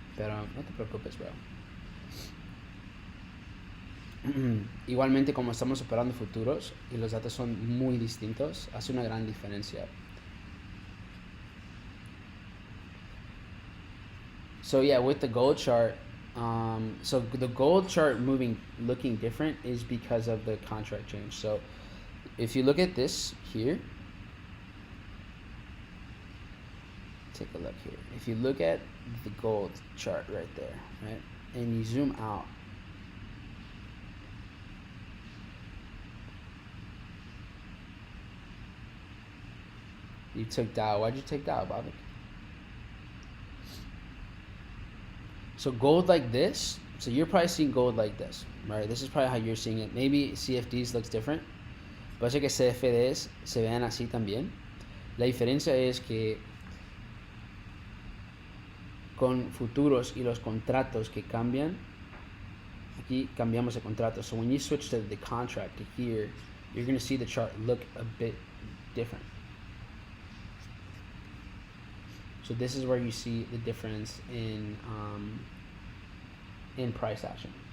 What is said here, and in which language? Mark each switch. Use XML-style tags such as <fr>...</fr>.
<es>Pero no te preocupes, bro. Igualmente, como estamos operando futuros y los datos son muy distintos, hace una gran diferencia.</es> <en>So yeah, with the gold chart, so the gold chart looking different is because of the contract change. So if you look at this here, take a look here. If you look at the gold chart right there, right, and you zoom out, you took Dow. Why'd you take Dow, Bobby? So gold like this, so you're probably seeing gold like this, right? This is probably how you're seeing it. Maybe CFDs looks different.</en> <es>Puede ser que CFDs se vean así también. La diferencia es que con futuros y los contratos que cambian, aquí cambiamos el contrato.</es> <en>So when you switch to the contract to here, you're going to see the chart look a bit different. So this is where you see the difference in price action.</en>